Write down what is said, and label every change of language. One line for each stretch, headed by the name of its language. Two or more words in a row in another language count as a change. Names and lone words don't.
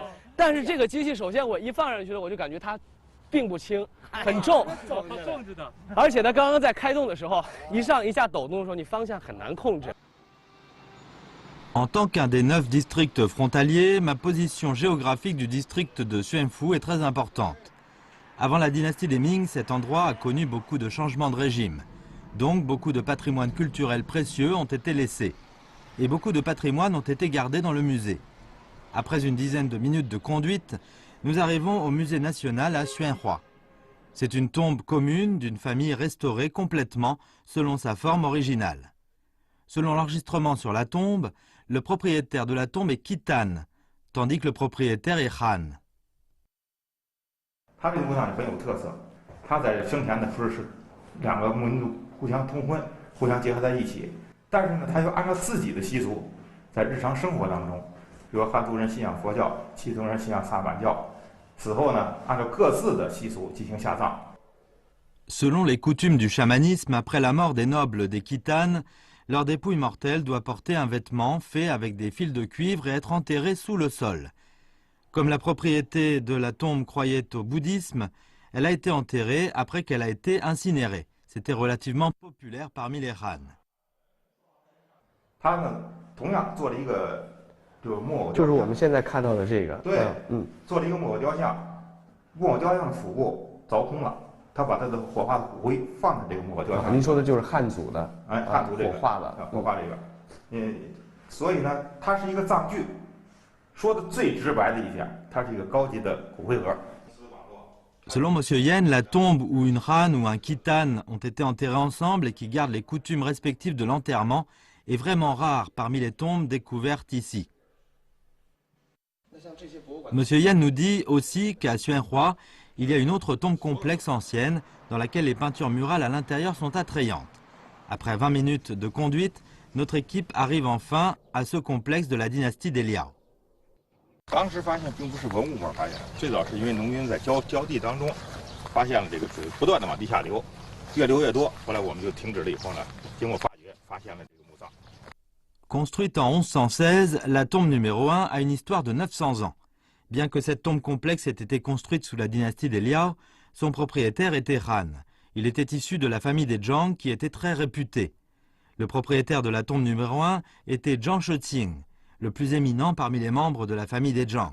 Chinese: 但是这个机器，首先我一放上去了，我就感觉它并不轻，很重，重着的。而且它刚刚在开动的时候，一上一下抖动的时候，你方向很难控制。
French: En tant qu'un des 9 districts frontaliers, ma position géographique du district de Xuanfu est très importante. Avant la dynastie des Ming, cet endroit a connu beaucoup de changements de régime. Donc beaucoup de patrimoines culturels précieux ont été laissés. Et beaucoup de patrimoines ont été gardés dans le musée. Après une dizaine de minutes de conduite, nous arrivons au musée national à Xuanhua. C'est une tombe commune d'une famille restaurée complètement selon sa forme originale. Selon l'enregistrement sur la tombe, le propriétaire de la tombe est Khitan, tandis que le propriétaire est Han.
Chinese: 他这个墓葬很有特色，他在生前的时候是2个民族互相通婚，互相结合在一起，但是呢，他又按照自己的习俗，在日常生活当中，比如汉族人信仰佛教，契宗人信仰萨满教，死后呢，按照各自的习俗进行下葬。
French: Selon les coutumes du chamanisme, après la mort des nobles des Khitan, leur dépouille mortelle doit porter un vêtement fait avec des fils de cuivre et être enterré sous le sol. Comme la propriété de la tombe croyait au bouddhisme, elle a été enterrée après qu'elle a été incinérée. C'était relativement populaire parmi les Han.
Chinese: 他呢，同样做了一个这个木偶雕像，就是我们现在看到的这个。对，做了一个木偶雕像，木偶雕像的腹部凿空了。他把他的火化的骨灰放在这个木偶雕像。您说的就是汉族的，哎，汉族这个火化的，火化这个，所以呢，它是一个葬具。说的最直白的一点，它是一个高级的骨灰盒。
French: Selon M. Yen, la tombe où une Han ou un Khitan ont été enterrés ensemble et qui gardent les coutumes respectives de l'enterrement est vraiment rare parmi les tombes découvertes ici. M. Yen nous dit aussi qu'à Xuanhua, il y a une autre tombe complexe ancienne dans laquelle les peintures murales à l'intérieur sont attrayantes. Après 20 minutes de conduite, notre équipe arrive enfin à ce complexe de la dynastie des Liao.
Chinese: 当时发现并不是文物膜发现的，最早是因为农民在浇地当中发现了这个水不断的往地下流，越流越多。后来我们就停止了以后呢，经过发掘，发现了这个墓葬。
French: Construite en 1116, la tombe numéro 1 a une histoire de 900 ans. Bien que cette tombe complexe ait été construite sous la dynastie des Liao, son propriétaire était Han. Il était issu de la famille des Zhang qui était très réputée. Le propriétaire de la tombe numéro 1 était Zhang Sheqing, le plus éminent parmi les membres de la famille des Zhang.